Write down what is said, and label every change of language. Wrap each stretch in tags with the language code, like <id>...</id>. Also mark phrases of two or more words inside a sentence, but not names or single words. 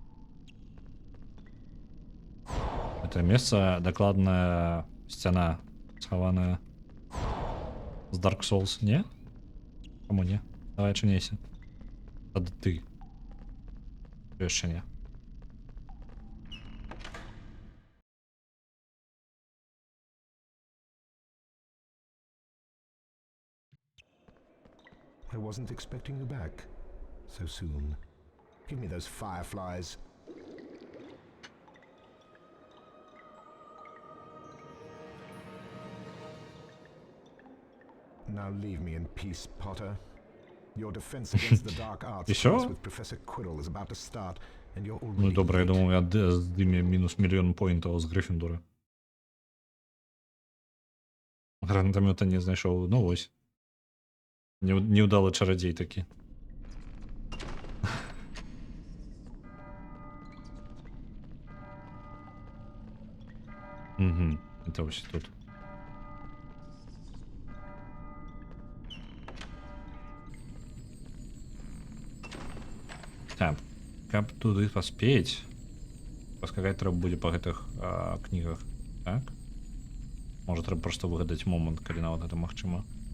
<be>Это месца, дакладная сцяна схаваная з Dark Souls, не? Каму не? Давай чыняйся. Тады ты. Яшчэ не.</be> <en>I wasn't expecting you back so soon. Give me those fireflies. Now leave me in peace, Potter. Your defense against the dark arts class with Professor Quirrell is about to start, and you're already...</en> <uk>Ну добре, я думав, я здимі мінус мільйон поінтів з Гриффіндора. Гранатомета не знайшов. Ну ось.</uk> <ru>Неудалый чародей таки. Угу, это вообще тут.</ru> <be>Так, каб туды паспець, паскакаць трэба будзе па гэтых кнігах, так? Можа трэба проста выгадаць момант, калі нават гэта магчыма.</be>